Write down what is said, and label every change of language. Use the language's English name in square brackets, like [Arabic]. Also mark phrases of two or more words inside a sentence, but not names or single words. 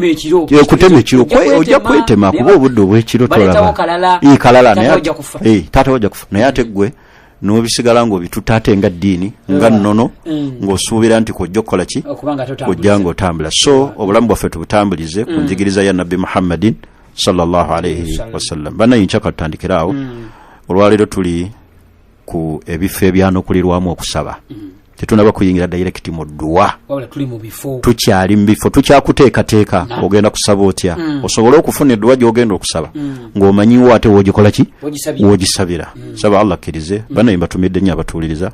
[Ganda] ekiro ojja kwetema kuba obudde obw'ekiro tolaba kalala naye taata wajja kufa naye ate ggwe n'obisigala ng'obituta ate nga ddiini nga nnono ng'osuubira nti kojja okukola ki ojja ng'otambula so obulamu bwaffe tubutambulize ku njigiriza ya nabbi Muhammadin [Arabic] صلى الله عليه وسلم [Ganda] bannayinca katutandikira awo olwaleero tuli ku ebifo ebyanokulirwamu okusaba tetunaba kuyingira direct mu dduwa tukyali mu bifo tukyakuteekateeka ogenda kusaba otya osobole okufuna edduwa gy'ogenda okusaba ng'omanyiwo ate woogikola ki woogisabira saba Allah akkirize banayimba tumidde nnyo abatuuliriza